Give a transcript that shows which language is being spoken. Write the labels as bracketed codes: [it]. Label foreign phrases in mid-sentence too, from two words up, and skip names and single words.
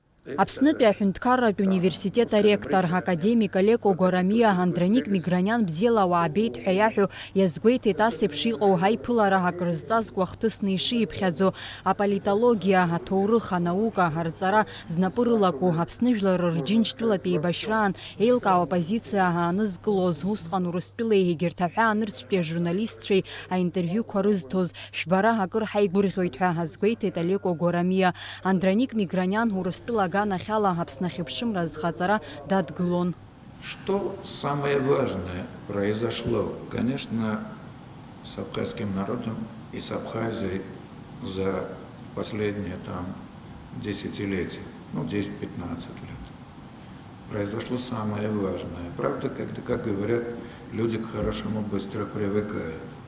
[ab] Аԥснытәи аҳәынҭқарратә университет аректор академик Олеко Горамиа Андроник Миграниан бзиала уаабеит ҳәа иаҳәо иазгәеиҭеит ас еиԥш иҟоу ҳаиԥылара акрызҵазкуа хҭысны ишиԥхьаӡо аполитологиа, аҭоурых, анаука, арҵара знапы рылаку Аԥсны жәлар рџьынџьтәылатә еибашьраан еилкаау апозициа аанызкылоз усҟан Урыстәылеи егьырҭ аҳәаанырцәтәи ажурналистцәеи аинтервиуқәа рызҭоз шәбара акыр ҳаигәырӷьоит ҳәа азгәеиҭеит Олеко Горамиа. Андроник Миграниан Урыстәыла аганахьала Аԥсны ахьыԥшымра азхаҵара дадгылон. [ru] Что самое важное произошло, конечно, с абхазским народом и с Абхазией за последние десятилетия, 10-15 лет. Произошло самое важное. Правда, как говорят, люди к хорошему быстро привыкают.